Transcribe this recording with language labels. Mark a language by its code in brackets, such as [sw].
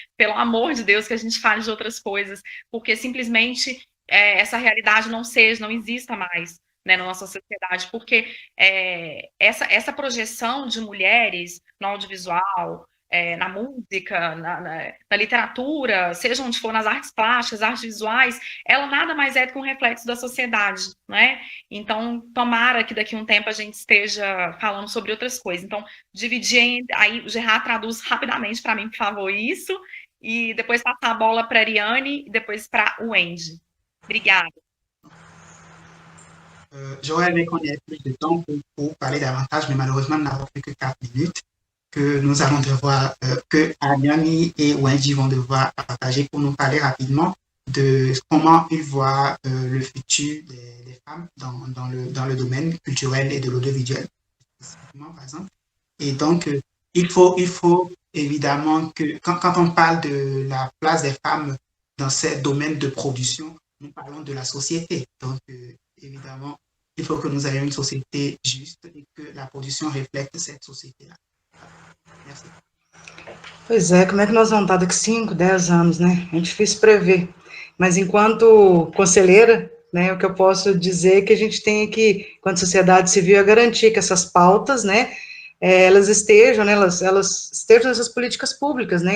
[pt] Pelo amor de Deus, que a gente fale de outras coisas, porque simplesmente essa realidade não exista mais, né, na nossa sociedade, porque essa projeção de mulheres no audiovisual, na música, na literatura, seja onde for, nas artes plásticas, artes visuais, ela nada mais é do que um reflexo da sociedade, né? Então, tomara que daqui a um tempo a gente esteja falando sobre outras coisas. Então, dividir aí, o Gerard traduz rapidamente para mim, por favor, isso, e depois passar a bola para a Ariane e depois para o Wendy. Obrigada. [fr] J'aurais aimé qu'on ait plus de temps pour parler davantage, mais malheureusement, nous n'avons plus que 4 minutes que nous allons devoir, que Ariane et Wendy vont devoir partager pour nous parler rapidement de comment ils voient le futur des femmes dans le domaine culturel et de l'audiovisuel, spécifiquement, par exemple. Et donc, il faut évidemment que quand on parle de la place des femmes dans ces domaines de production, nous parlons de la société. Donc, évidemment, il faut que nous ayons une société juste et que la production reflète cette société-là. Merci. [pt] Pois é, como é que nós vamos estar daqui 5, 10 anos, né? É difícil prever. Mas enquanto conselheira, né, o que eu posso dizer é que a gente tem que, enquanto sociedade civil, garantir que essas pautas, né, elas estejam, né, elas estejam nessas políticas públicas, né?